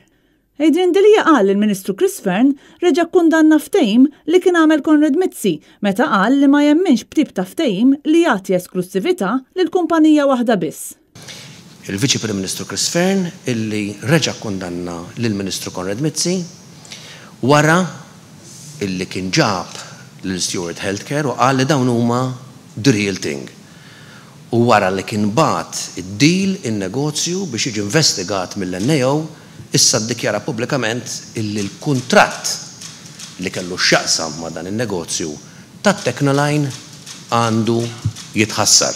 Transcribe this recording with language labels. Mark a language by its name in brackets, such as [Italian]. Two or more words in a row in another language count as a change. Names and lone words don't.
[Maltese] Adrian Delija qal il-Ministru Chris Fearn reġa' kundanna ftehim li kien għamel Konrad Mizzi meta qal li ma jemminx b'tip ta' ftehim li jagħti esklusività lil kumpanija waħda biss. Il-Viċi Prim Ministru Chris Fearn illi reġa' kundanna lill-Ministru Konrad Mizzi wara illi kien ġab l-Stewart Healthcare u qal li dawn huma [English] the real thing. [Maltese] U wara li kien bat id-deal in-negozju biex jiġi investigat mill-NAO, issa ddikjara pubblikament illi l-kuntratt li kellu x'jaqsam ma' dan in-negozju tat-Technoline għandu jitħassar.